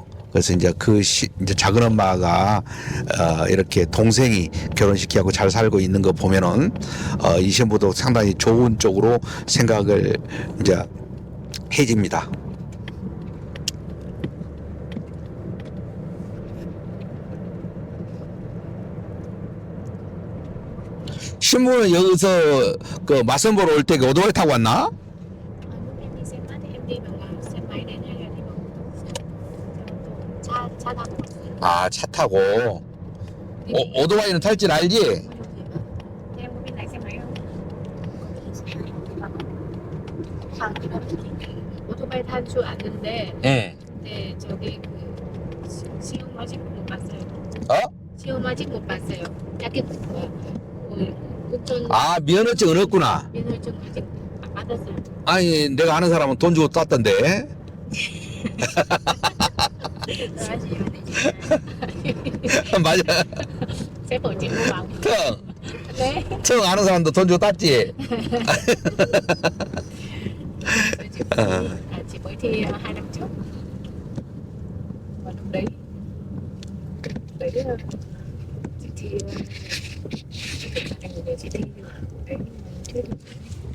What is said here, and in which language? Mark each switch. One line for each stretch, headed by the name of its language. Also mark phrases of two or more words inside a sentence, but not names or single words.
Korean: 그래서 이제 이제 작은 엄마가 이렇게 동생이 결혼시키고 잘 살고 있는 거 보면은 이 신부도 상당히 좋은 쪽으로 생각을 이제 해집니다. 신부는 여기서 그 맞선 보러 올 때 오토바이 타고 왔나?
Vietnamese: Lúc em đi xe máy thì em đi bằng xe máy đến hay là đi bằng xe ô tô?
Korean: 차 타고. 오토바이는 탈 줄 알지?
Vietnamese: Thế em có biết lái xe máy không? Ô tô bay
Korean: 탈 줄 아는데 응. 근데 저기 그 시험 아직 못 봤어요. 어? 시험 아직 못 봤어요. 약간 운전 면허증은 없구나. 면허증 아직 안 받았어요. 아니, 내가 아는 사람은 돈 주고 땄던데. 하시면 되지. 맞아.
Vietnamese: sẽ tổ chức mua bán.
Korean: 청. 네. 청 아는 사람도 돈 주고 땄지.
Vietnamese: Chị mới thi 2 năm trước. Và lúc đấy chị thi chị thi đấy nhưng mà chưa thi.